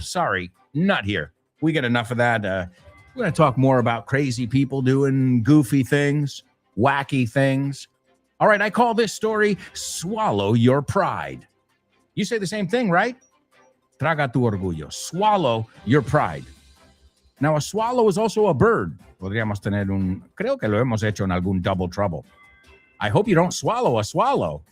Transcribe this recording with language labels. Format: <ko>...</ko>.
<en>Sorry, not here. We get enough of that. We're going to talk more about crazy people doing goofy things, wacky things. All right, I call this story Swallow Your Pride. You say the same thing, right?</en> <es>Traga tu orgullo.</es> <en>Swallow your pride. Now, a swallow is also a bird.</en> <es>Podríamos tener creo que lo hemos hecho en algún Double Trouble.</es> <en>I hope you don't swallow a swallow.</en>